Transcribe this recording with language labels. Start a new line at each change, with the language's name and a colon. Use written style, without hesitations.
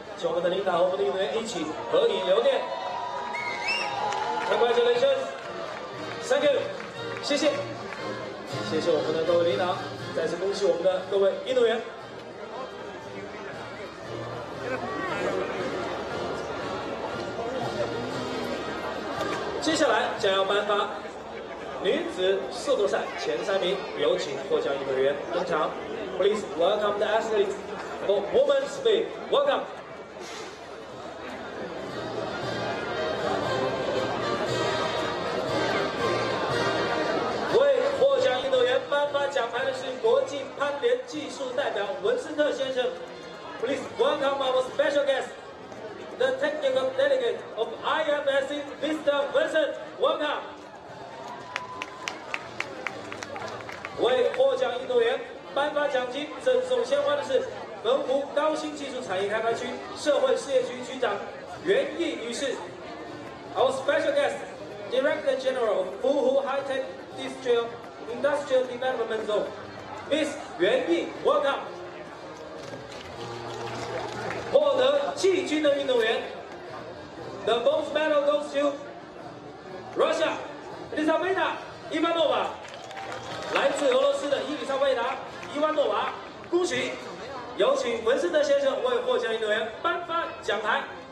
Chinese: 请我们的领导和我们的运动员一起合影留念。
English: Congratulations，Thank you，
Chinese: 谢谢，谢谢我们的各位领导，再次恭喜我们的各位运动员。接下来将要颁发女子速度赛前3名，有请获奖运动员登场。
English: Please welcome the athletes for women's speed. Welcome.
Chinese: 为获奖运动员颁发奖牌的是国际攀联技术代表文森特先生。
English: Please welcome our special guest, the technical delegate of IFSC, Mr. Vincent. Welcome.
Chinese: 为获奖运动员颁发奖金、赠送鲜花的是澎湖高新技术产业开发区社会事业局局长袁毅女士。
English: Our special guest, Director General of Wuhu High Tech District Industrial Development Zone, Miss 袁毅 ，Welcome。
Chinese: 获得季军的运动员
English: ，The bronze medal goes to Russia, Elisaveta Ivanova。
Chinese: 来自俄罗斯的伊丽莎贝达·伊万诺娃，恭喜！有请文森特先生为获奖运动员颁发奖牌。